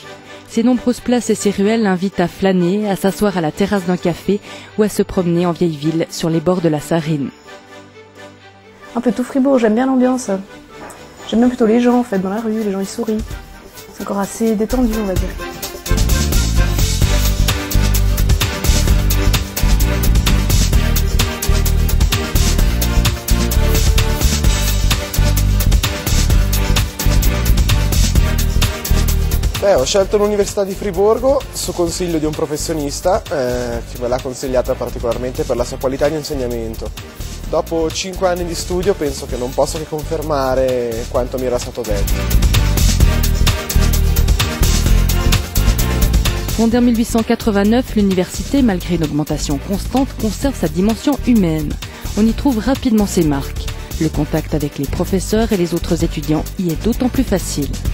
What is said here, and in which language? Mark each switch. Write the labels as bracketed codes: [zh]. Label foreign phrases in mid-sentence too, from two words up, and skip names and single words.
[fr] Ses nombreuses places et ses ruelles l'invitent à flâner, à s'asseoir à la terrasse d'un café ou à se promener en vieille ville sur les bords de la Sarine. Un peu tout Fribourg, j'aime bien l'ambiance. J'aime bien plutôt les gens en fait, dans la rue, les gens ils sourient. C'est encore assez détendu on va dire. [it] Ho scelto l'Università di Friburgo su consiglio di un professionista che me l'ha consigliata particolarmente per la sua qualità di insegnamento. Dopo 5 anni di studio penso che non posso che confermare quanto mi era stato detto. [fr] Fondée en 1889, l'université, malgré une augmentation constante, conserve sa dimension humaine. On y trouve rapidement ses marques. Le contact avec les professeurs et les autres étudiants y est d'autant plus facile.